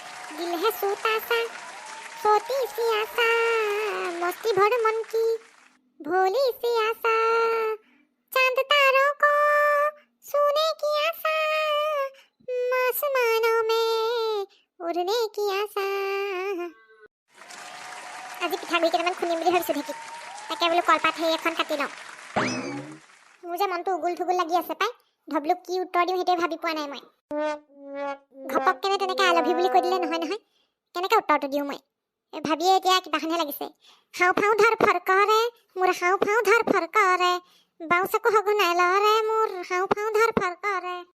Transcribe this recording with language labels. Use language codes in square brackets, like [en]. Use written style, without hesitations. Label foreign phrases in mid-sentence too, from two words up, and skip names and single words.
[hi] दिल है सूता सा सोती सी आशा मस्ती भर मन की भोली सी आशा चांद तारों को सोने की आशा आसमानों में उड़ने की आशा [as] আজি পিঠাগুড়ি কেইটামান খুন্দিম বুলি ভাবিছোঁ ঢেঁকীত তাকে বোলো কলপাত সেই এখন কাটি লওঁ মোৰ যে মনটো উগুল থুগুল লাগি আছে পাই ধবলুক কি উত্তৰ দিওঁ সেইটোৱে ভাবি পোৱা নাই মই ঘপককেনে তেনেকৈ [en] I love you [as] বুলি কৈ দিলে নহয় নহয় কেনেকৈ উত্তৰটো দিওঁ মই ভাবিয়ে এতিয়া কিবাখনহে লাগিছে হাও ফাও ধৰ ফৰকৰে মোৰ হাও ফাও ধৰ ফৰকৰে বাওঁ চকু সঘনাই লৰে মোৰ হাও ফাও ধৰ ফৰকৰে